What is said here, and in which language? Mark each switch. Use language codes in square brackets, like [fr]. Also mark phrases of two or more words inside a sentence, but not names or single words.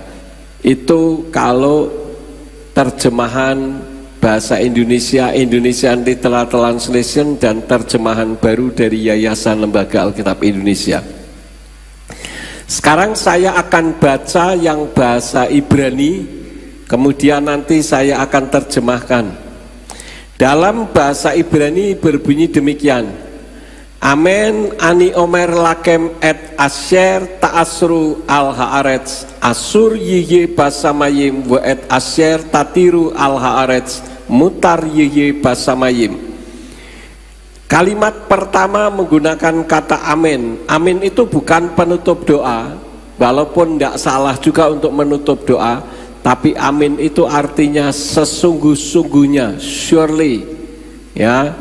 [id] Itu kalau terjemahan bahasa Indonesia, Indonesian Literal Translation, dan terjemahan baru dari Yayasan Lembaga Alkitab Indonesia. Sekarang saya akan baca yang bahasa Ibrani, kemudian nanti saya akan terjemahkan. Dalam bahasa Ibrani berbunyi demikian. [he] אמן אני אומר לכם את אשר תאסרו על הארץ אסור יהיה בשמים ואת אשר תתירו על הארץ מותר יהיה בשמים. [id] Kalimat pertama menggunakan kata amin. Amin itu bukan penutup doa, walaupun tidak salah juga untuk menutup doa, tapi amin itu artinya sesungguh-sungguhnya, surely, ya.